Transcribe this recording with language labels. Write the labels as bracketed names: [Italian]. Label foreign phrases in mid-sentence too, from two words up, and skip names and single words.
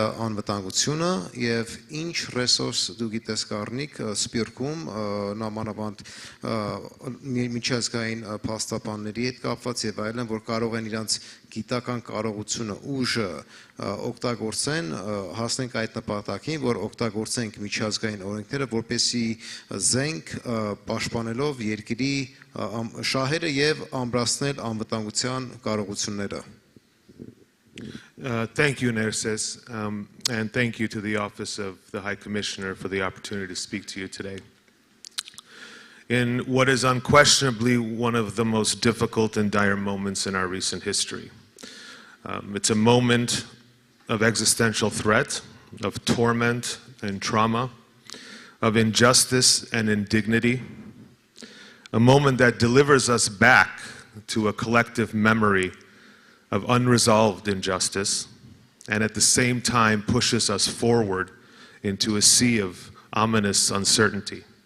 [Armenian] անվտանգությունը եւ ինչ ռեսուրս դու գիտես Գառնիկ սպիրկում նամանավանդ միջազգային փաստաբանների հետ կապված եւ այլն որ կարող են իրանց գիտական կարողությունը ուժը օգտագործեն հասնենք այդ նպատակին որ օգտագործենք միջազգային օրենքները որպեսզի զենք պաշտպանելով երկրի շահերը եւ ամրացնել անվտանգության կարողությունները [English] Thank you, Nerses, and thank you to the Office of the High Commissioner for the opportunity to speak to you today. In what is unquestionably one of the most difficult and dire moments in our recent history. It's a moment of existential threat, of torment and trauma, of injustice and indignity, a moment that delivers us back to a collective memory of unresolved injustice, and at the same time pushes us forward into a sea of ominous uncertainty.